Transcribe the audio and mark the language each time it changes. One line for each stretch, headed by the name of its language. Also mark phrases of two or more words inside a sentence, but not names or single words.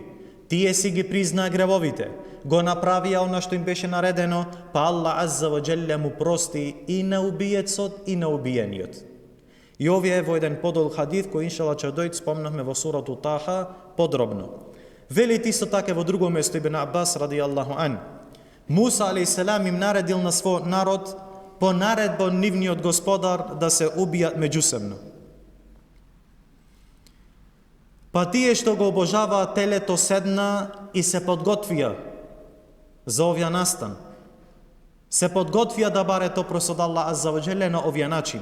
Macedonian: Тие си ги признаа гревовите, го направија она што им беше наредено, па Аллах
Arabic: عز وجل
Macedonian: му прости и на убиецот и на убиениот. И овие е во еден подол хадис кој иншалла ќе дојде, спомнавме во сурату Таха подробно. Велит исто така во друго место Ибн Аббас
Arabic: رضي الله عن. موسى عليه السلام
Macedonian: им наредил на својот народ по наредба нивниот господар да се убијат меѓусебно. Па тие што го обожаваат телето седна и се подготвија за овја настан. Се подготвија да баре опрос од Аллах
Arabic: عز وجل
Macedonian: на овја начин.